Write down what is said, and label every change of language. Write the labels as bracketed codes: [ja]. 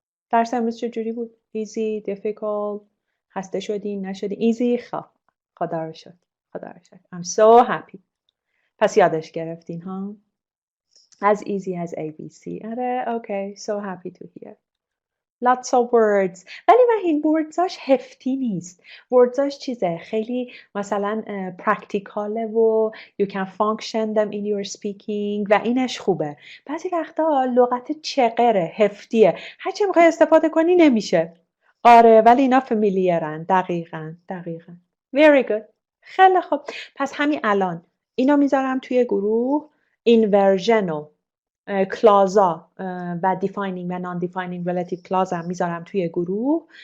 [fa] درس امروز چجوری بود؟ [en] Easy, difficult, [fa] خسته شدین نشدین؟ [en] Easy. [fa] خدا رو شکر. خدا رو شکر. [en] I'm so happy. [fa] پس یادش گرفتین ها؟ [en] As easy as ABC. [fa] آره [en] okay. So happy to hear. Lots of words. [fa] ولی این wordsaش hefty نیست. wordsaش چیزه خیلی مثلا practicale و [en] you can function them in your speaking [fa] و اینش خوبه. بعضی وقتا لغت چقره، هفتیه، هرچی میخوای استفاده کنی نمیشه. آره ولی اینا فامیلیرن. دقیقاً. [en] Very good. [fa] خیلی خوب. پس همین الان اینا میذارم توی گروه، inversion و کلازا و دیفاینینگ و نان دیفاینینگ ریلیتیو کلاز هم میذارم توی گروه.